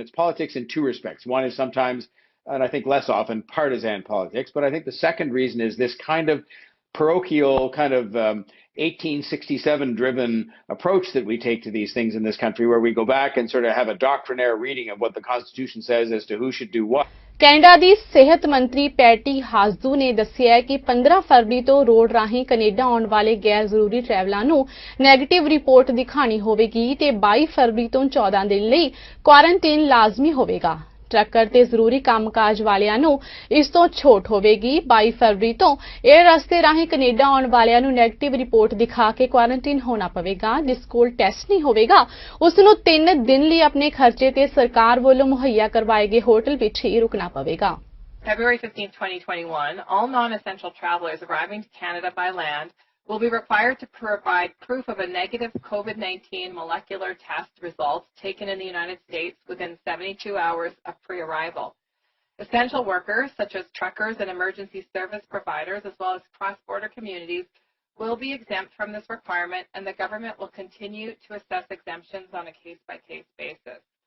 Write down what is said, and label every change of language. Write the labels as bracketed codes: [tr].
[en] And it's politics in two respects. One is sometimes, and I think less often, partisan politics. But I think the second reason is this kind of parochial, kind of 1867-driven approach that we take to these things in this country, where we go back and sort of have a doctrinaire reading of what the Constitution says as to who should do what. [pa] Canada ਦੀ ਸਿਹਤ ਮੰਤਰੀ patty ਹਾਸਦੂ ਨੇ ਦੱਸਿਆ ਕਿ 15 ਫਰਵਰੀ ਤੋਂ road ਰਾਹੀਂ Canada ਆਉਣ ਵਾਲੇ ਗੈਰ ਜ਼ਰੂਰੀ ਟਰੈਵਲਰਾਂ ਨੂੰ ਨੈਗੇਟਿਵ ਰਿਪੋਰਟ ਦਿਖਾਣੀ ਹੋਵੇਗੀ ਤੇ 22 ਫਰਵਰੀ ਤੋਂ 14 ਦਿਨ ਲਈ ਕੁਆਰੰਟਾਈਨ ਲਾਜ਼ਮੀ ਹੋਵੇਗਾ। ਟਰੱਕਰ ਤੇ ਜ਼ਰੂਰੀ ਕੰਮਕਾਜ ਵਾਲਿਆਂ ਨੂੰ ਇਸ ਤੋਂ ਛੋਟ ਹੋਵੇਗੀ। 22 ਫਰਵਰੀ ਤੋਂ 에ਅਰ ਰਸਤੇ ਰਾਹੀਂ ਕੈਨੇਡਾ ਆਉਣ ਵਾਲਿਆਂ ਨੂੰ ਨੈਗੇਟਿਵ ਰਿਪੋਰਟ ਦਿਖਾ ਕੇ ਕੁਆਰੰਟਾਈਨ ਹੋਣਾ ਪਵੇਗਾ। ਜਿਸ ਕੋਲ ਟੈਸਟ ਨਹੀਂ ਹੋਵੇਗਾ ਉਸ ਨੂੰ 3 ਦਿਨ ਲਈ ਆਪਣੇ ਖਰਚੇ ਤੇ ਸਰਕਾਰ ਵੱਲੋਂ ਮੁਹੱਈਆ ਕਰਵਾਏ ਗਏ ਹੋਟਲ ਵਿੱਚ ਹੀ ਰੁਕਣਾ ਪਵੇਗਾ। [en] February 15, 2021, all non-essential travelers arriving to Canada by land will be required to provide proof of a negative COVID-19 molecular test results taken in the United States within 72 hours of pre-arrival. Essential workers, such as truckers and emergency service providers, as well as cross-border communities, will be exempt from this requirement, and the government will continue to assess exemptions on a case-by-case basis.